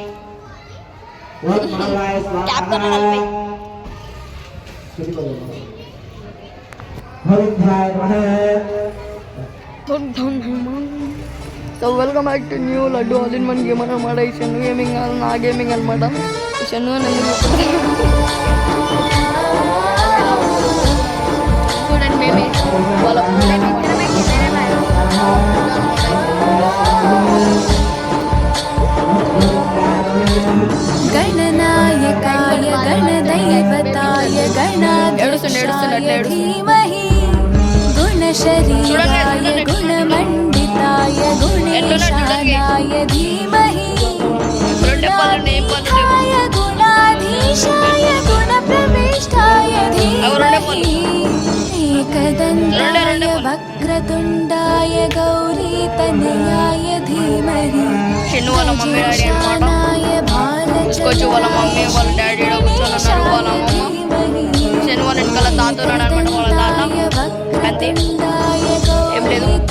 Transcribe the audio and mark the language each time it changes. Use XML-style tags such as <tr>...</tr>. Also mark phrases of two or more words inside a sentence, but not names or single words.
<en>So welcome back to new Laddu all in one game అనమాట.</en> <te>ఈ షన్ను గేమింగ్ నా గేమింగ్ అనమాట. ఈ షన్ను చూడండి మేమే వాళ్ళ</te> <sa>गणनायकाय गणदैवताय गणाधीशाय धीमहि गुणशरीराय गुणमण्डिताय गुणेशानाय धीमहि गुणातीताय गुणाधीशाय गुणप्रविष्टाय धीमहि एकदन्ताय वक्रतुण्डाय गौरीतनयाय धीमहि गजाननाय</sa> <te>కొంచెం వాళ్ళ మమ్మీ వాళ్ళ డాడీ కూర్చొని ఉన్నారు. వాళ్ళ అమ్మమ్మ శని వాళ్ళ వెనకాల తాత ఉన్నాడు అనమాట. వాళ్ళ తాత అంతే, ఏం లేదు.</te>